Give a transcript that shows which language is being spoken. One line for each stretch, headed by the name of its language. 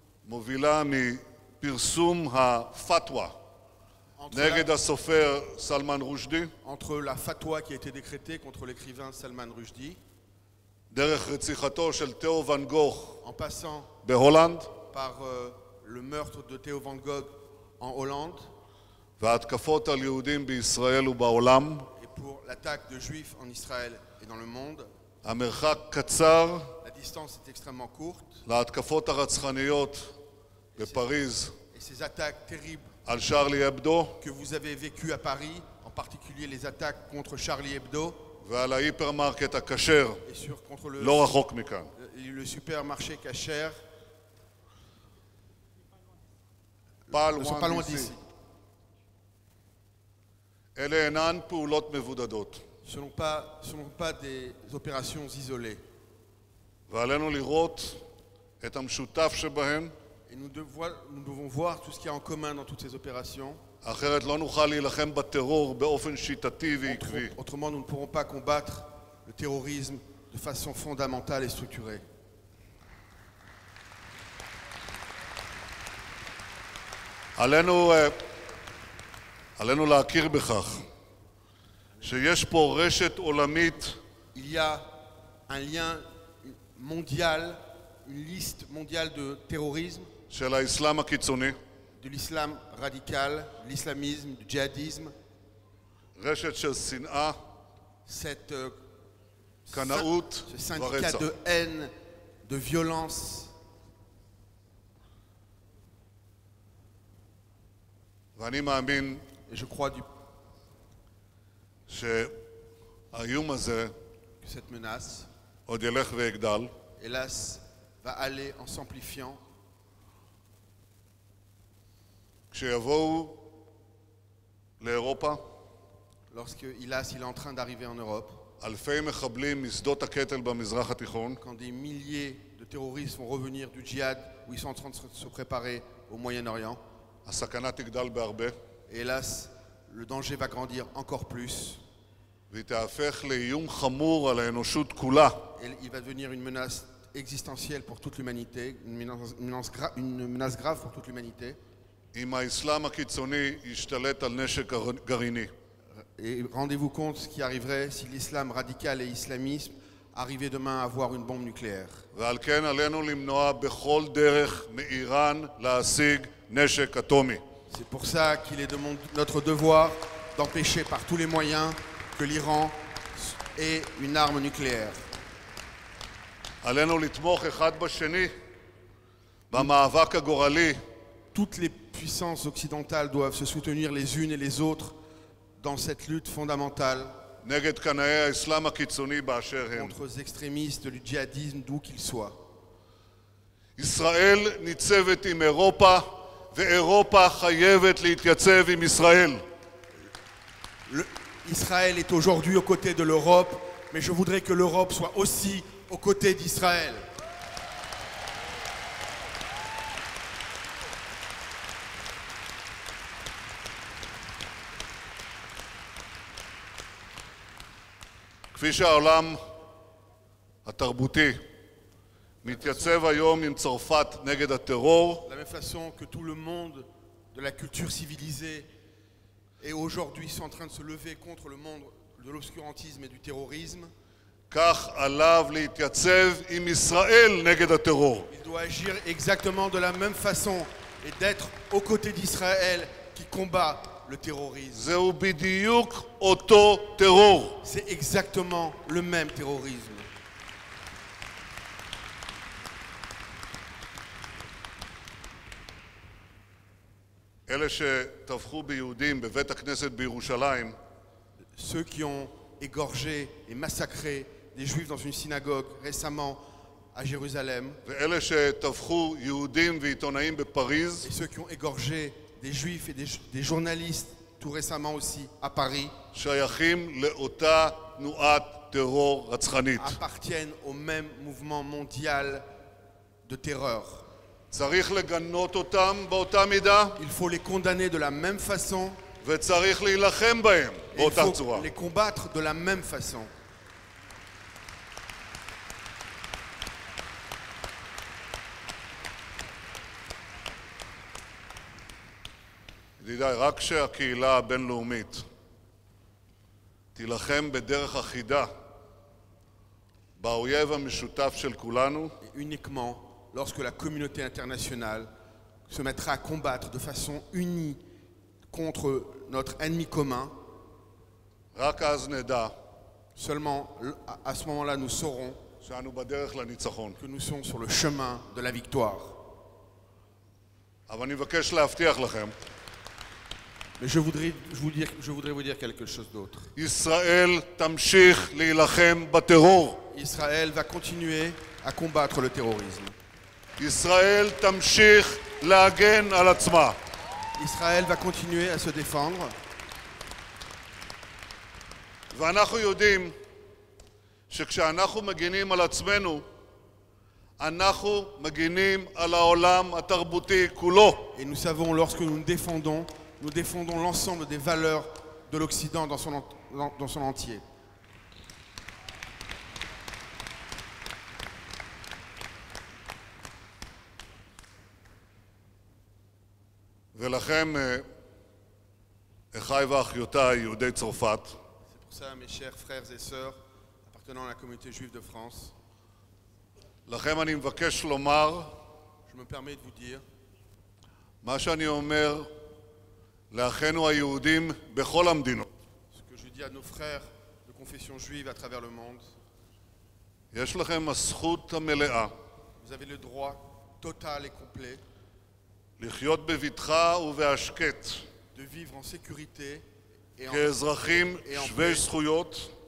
Hebrew: מובילה מפרסום הפתווה נגד הסופר סלמן רושדי,
French: entre la fatwa qui a été décrétée contre l'écrivain Salman Rushdie,
Hebrew: דרך רציחתו של תאו ואן גוך
French: en passant
Hebrew: בהולנד,
French: par le meurtre de Theo van Gogh en Hollande,
Hebrew: וההתקפות על יהודים בישראל ובעולם.
French: et pour l'attaque de juifs en Israël et dans le monde.
Hebrew: המרחק קצר
French: La distance est extrêmement courte
Hebrew: להתקפות הרצחניות בפריז
French: et ces attaques terribles
Hebrew: על שרלי אבדו
French: que vous avez vécues à Paris, en particulier les attaques contre Charlie Hebdo
Hebrew: ועל ההיפרמרקט הכשר
French: et contre
Hebrew: לא רחוק מכאן.
French: le supermarché Kasher,
Hebrew: פעל
French: ne sont pas loin d'ici.
Hebrew: אלה אינן פעולות מבודדות,
French: Ce ne sont pas des opérations isolées.
Hebrew: ועלינו לראות את המשותף שבהן,
French: Et nous devons voir tout ce qu'il y a en commun dans toutes ces opérations.
Hebrew: אחרת לא נוכל להילחם בטרור באופן שיטתי ועקבי.
French: Autrement, nous ne pourrons pas combattre le terrorisme de façon fondamentale et structurée.
Hebrew: עלינו להכיר בכך שיש פה רשת עולמית
French: Il y a un lien mondial, une liste mondiale de terrorisme
Hebrew: של האסלאם הקיצוני,
French: de l'islam radical, de l'islamisme, du djihadisme,
Hebrew: רשת של שנאה,
French: ce
Hebrew: קנאות
French: syndicat
Hebrew: ורצח.
French: de haine, de violence.
Hebrew: ואני מאמין
French: Et je crois
Hebrew: שהאיום הזה
French: que cette menace,
Hebrew: עוד ילך ויגדל,
French: hélas, va aller en s'amplifiant
Hebrew: כשיבואו לאירופה
French: lorsque, hélas, il est en train d'arriver en Europe,
Hebrew: אלפי מחבלים משדות הקטל במזרח התיכון,
French: quand des milliers de terroristes vont revenir du djihad où ils sont en train de se préparer au Moyen-Orient.
Hebrew: הסכנה תגדל בהרבה,
French: Et hélas, le danger va grandir encore plus.
Hebrew: והיא תהפך לאיום חמור על האנושות כולה.
French: Et il va devenir une menace existentielle pour toute l'humanité, une menace grave pour toute l'humanité.
Hebrew: אם האסלאם הקיצוני ישתלט על נשק גרעיני.
French: Et rendez-vous compte ce qui arriverait si l'islam radical et l'islamisme arrivaient demain à avoir une bombe nucléaire.
Hebrew: ועל כן עלינו למנוע בכל דרך מאיראן להשיג נשק אטומי.
French: C'est pour ça qu'il est de notre devoir d'empêcher par tous les moyens que l'Iran ait une arme nucléaire.
Hebrew: עלינו לתמוך אחד בשני במאבק הגורלי
French: Toutes les puissances occidentales doivent se soutenir les unes et les autres dans cette lutte fondamentale
Hebrew: נגד קנאי האסלאם הקיצוני באשר הם.
French: contre les extrémistes du djihadisme d'où qu'ils soient.
Hebrew: ישראל ניצבת עם אירופה, ואירופה חייבת להתייצב עם ישראל.
French: Israël est aujourd'hui aux côtés de l'Europe, mais je voudrais que l'Europe soit aussi aux côtés d'Israël.
Hebrew: כפי שהעולם התרבותי מתייצב היום עם צרפת נגד הטרור,
French: De la même façon que tout le monde de la culture civilisée est aujourd'hui en train de se lever contre le monde de l'obscurantisme et du terrorisme,
Hebrew: כך עליו להתייצב עם ישראל נגד הטרור.
French: il doit agir exactement de la même façon et d'être aux côtés d'Israël qui combat le terrorisme.
Hebrew: זהו בדיוק אותו טרור.
French: C'est exactement le même terrorisme.
Hebrew: אלה שטבחו ביהודים בבית הכנסת בירושלים,
French: Ceux qui ont égorgé et massacré des juifs dans une synagogue récemment à Jérusalem,
Hebrew: ואלה שטבחו יהודים ועיתונאים בפריז,
French: et ceux qui ont égorgé des juifs et des journalistes tout récemment aussi à Paris,
Hebrew: שייכים לאותה תנועת טרור רצחנית.
French: appartiennent au même mouvement mondial de terreur.
Hebrew: צריך לגנות אותם באותה מידה,
French: Il faut les condamner de la même façon,
Hebrew: וצריך להילחם בהם
French: et il
Hebrew: באותה
French: faut
Hebrew: צורה.
French: les combattre de la même façon.
Hebrew: ידידיי, רק שהקהילה הבינלאומית תילחם בדרך אחידה באויב המשותף של כולנו,
French: Et uniquement lorsque la communauté internationale se mettra à combattre de façon unie contre notre ennemi commun,
Hebrew: רק אז נדע
French: seulement à ce moment-là nous saurons
Hebrew: שאנו בדרך לניצחון.
French: que nous sommes sur le chemin de la victoire.
Hebrew: אבל אני מבקש להבטיח לכם,
French: Mais je voudrais vous dire quelque chose d'autre.
Hebrew: ישראל תמשיך להילחם בטרור.
French: Israël va continuer à combattre le terrorisme.
Hebrew: ישראל תמשיך להגן על עצמה.
French: Israël va continuer à se défendre.
Hebrew: ואנחנו יודעים שכשאנחנו מגינים על עצמנו, אנחנו מגינים על העולם התרבותי כולו.
French: Et nous savons, lorsque nous défendons l'ensemble des valeurs de l'Occident dans son entier.
Hebrew: ולכם, אחיי ואחיותיי, יהודי צרפת,
French: C'est pour ça, mes chers frères et sœurs, appartenant à la communauté juive de France,
Hebrew: לכם אני מבקש לומר,
French: je me permets de vous dire,
Hebrew: מה שאני אומר לאחינו היהודים בכל המדינות.
French: Ce que je dis à nos frères de confession juive à travers le monde,
Hebrew: יש לכם הזכות המלאה
French: vous avez le droit total et complet
Hebrew: לחיות בבטחה ובהשקט
French: de vivre en sécurité et
Hebrew: כאזרחים שווי זכויות